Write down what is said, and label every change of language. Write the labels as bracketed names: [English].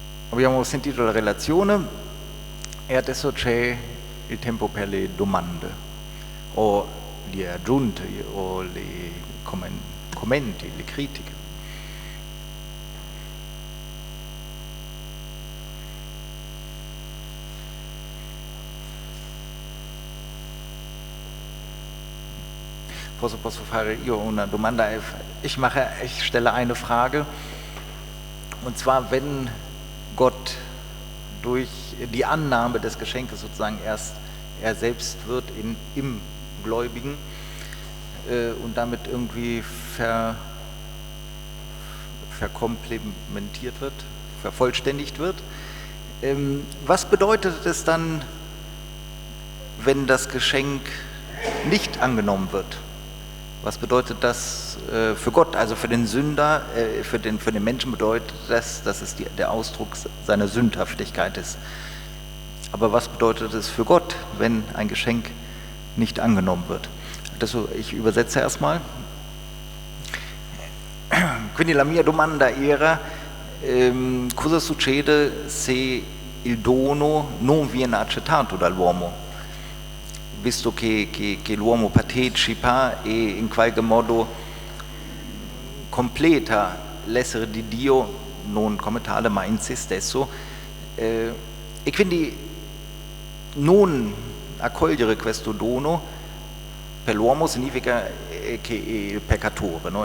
[Italian] Abbiamo sentito la relazione e adesso c'è il tempo per le domande o le aggiunte o le commenti, le critiche. Posso fare io una domanda? [German] Ich stelle eine Frage, und zwar, wenn Gott durch die Annahme des Geschenkes sozusagen erst er selbst wird im Gläubigen und damit irgendwie verkomplementiert wird, vervollständigt wird, was bedeutet es dann, wenn das Geschenk nicht angenommen wird? Was bedeutet das für Gott, also für den Sünder, für den Menschen bedeutet das, dass es der Ausdruck seiner Sündhaftigkeit ist. Aber was bedeutet es für Gott, wenn ein Geschenk nicht angenommen wird? [Italian] Adesso [German] ich übersetze erstmal. [Italian] Quindi la mia domanda era cosa succede se il dono non viene accettato dall'uomo? visto che l'uomo partecipa e in qualche modo completa l'essere di Dio non come tale ma in se stesso, e quindi non accogliere questo dono per l'uomo significa che è il peccatore, no?